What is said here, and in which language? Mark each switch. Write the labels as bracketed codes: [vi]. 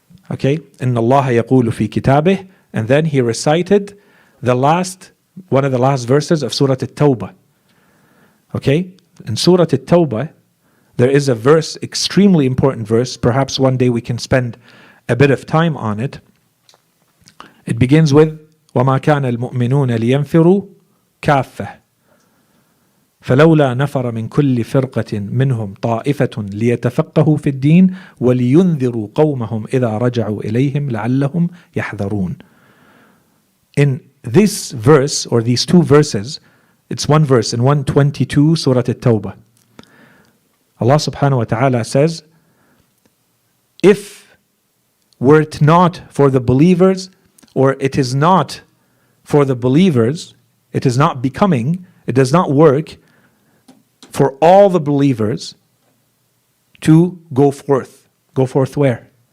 [en] Okay? [ar] Inna Allah yaqulu fi kitabih. [en] And then he recited one of the last verses of Surah At-Tawbah. Okay? In Surah At-Tawbah, there is a verse, extremely important verse. Perhaps one day we can spend a bit of time on it. It begins with [ar] وَمَا كَانَ الْمُؤْمِنُونَ لِيَنْفِرُوا كَافَّةً فلولا نفر من كل فرقة منهم طائفة ليتفقهوا في الدين ولينذروا قومهم إذا رجعوا إليهم لعلهم يحذرون. [en] In this verse, or these two verses, it's one verse in 122 Surah At-Tawbah. Allah subhanahu wa ta'ala says, if were it not for the believers, or it is not for the believers, it is not becoming, it does not work for all the believers to go forth. Go forth where?